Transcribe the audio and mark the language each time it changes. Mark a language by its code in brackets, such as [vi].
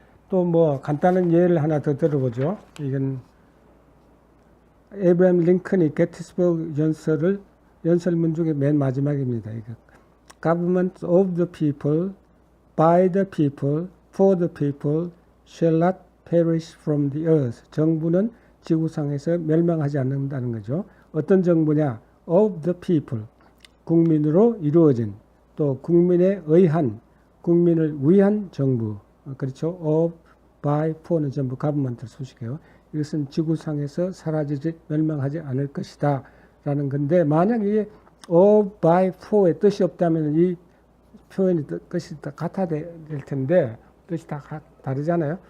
[ko] 또 뭐 간단한 예를 하나 더 들어보죠. 이건 에이브라임 링컨이 게티스버그 연설문 중에 맨 마지막입니다. 이거. [en] Government of the people, by the people, for the people, shall not perish from the earth. [ko] 정부는 지구상에서 멸망하지 않는다는 거죠. 어떤 정부냐? [en] Of the people. [ko] 국민으로 이루어진 또 국민에 의한 국민을 위한 정부 그렇죠. of, by, for는 전부 government를 수식해요. 이것은 지구상에서 사라지지 멸망하지 않을 것이다 라는 건데 만약 이게 of, by, for의 뜻이 없다면 이 표현이 뜻이 다 같아야 될 텐데 뜻이 다 다르잖아요.